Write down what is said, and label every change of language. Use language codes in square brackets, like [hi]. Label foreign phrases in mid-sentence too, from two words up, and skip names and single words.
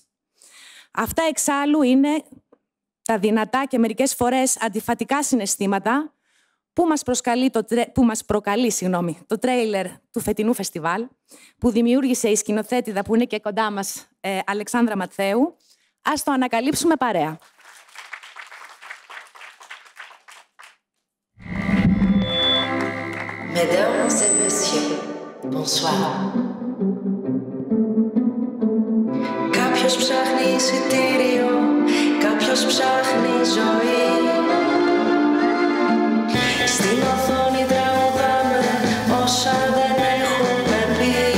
[el] Αυτά εξάλλου είναι τα δυνατά και μερικές φορές αντιφατικά συναισθήματα που μας προκαλεί το τρέιλερ του φετινού φεστιβάλ, που δημιούργησε η σκηνοθέτηδα που είναι και κοντά μας, Αλεξάνδρα Ματθαίου. Ας το ανακαλύψουμε παρέα. [fr] Mesdames et messieurs, bonsoir. [el] Κάποιος ψάχνει εισιτήριο, κάποιος ψάχνει ζωή. Στην οθόνη τραγουδάμε όσα δεν έχουμε πει.